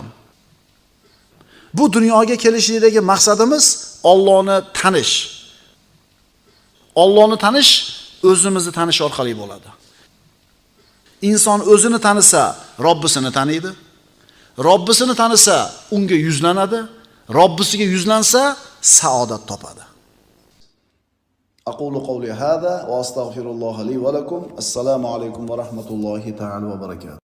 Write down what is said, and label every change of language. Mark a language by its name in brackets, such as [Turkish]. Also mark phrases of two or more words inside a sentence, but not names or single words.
[Uzbek] Bu dunyoga kelishlikdagi maqsadimiz Allohni tanish. Allohni tanish o'zimizni tanish orqali bo'ladi. Inson o'zini tanisa, Robbisini taniydi. Robbisini tanisa, unga yuzlanadi. Robbisiga yuzlansa, saodat topadi. [Arabic] أقول قولي هذا وأستغفر الله لي ولكم. السلام عليكم ورحمة الله تعالى وبركاته.